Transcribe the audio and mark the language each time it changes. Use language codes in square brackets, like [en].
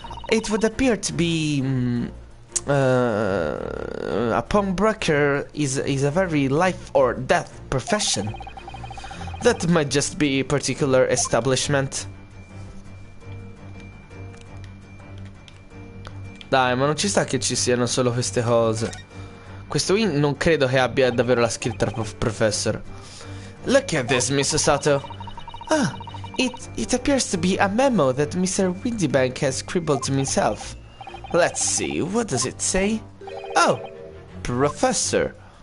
[en] It would appear to be... a pawnbroker is a very life or death profession. That might just be a particular establishment. [it] Dai, ma non ci sta che ci siano solo queste cose. Questo in non credo che abbia davvero la scritta professor. [en] Look at this, Mr. Sato. Ah, it appears to be a memo that Mr. Windybank has scribbled himself. Let's see, what does it say? Oh, Professor.